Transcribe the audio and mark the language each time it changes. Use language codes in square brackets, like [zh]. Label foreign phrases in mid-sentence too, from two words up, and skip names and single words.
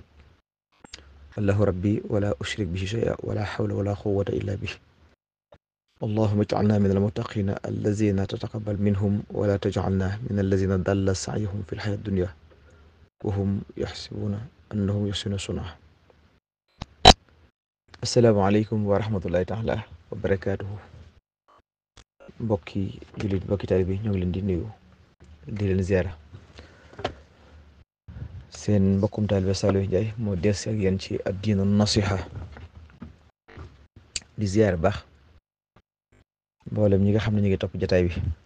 [ar] الله ربي ولا أشرك به شيئا ولا حول ولا قوة إلا به. اللهم اجعلنا من المتقين الذين تتقبل منهم ولا تجعلنا من الذين ضل سعيهم في الحياة الدنيا وهم يحسبون أنهم يحسنون صنعا. السلام عليكم ورحمة الله تعالى وبركاته. [wo] mbokki jullit mbokki taalibe bi ñoo ngi leen di nuyu di leen ziara. seen mbokkum taalibe Saliou Ndiaye moo dellusi ak yéen ci addiinu nasiha di ziar baax mboolem ñi nga xam ne ñu ngi topp jataay bi.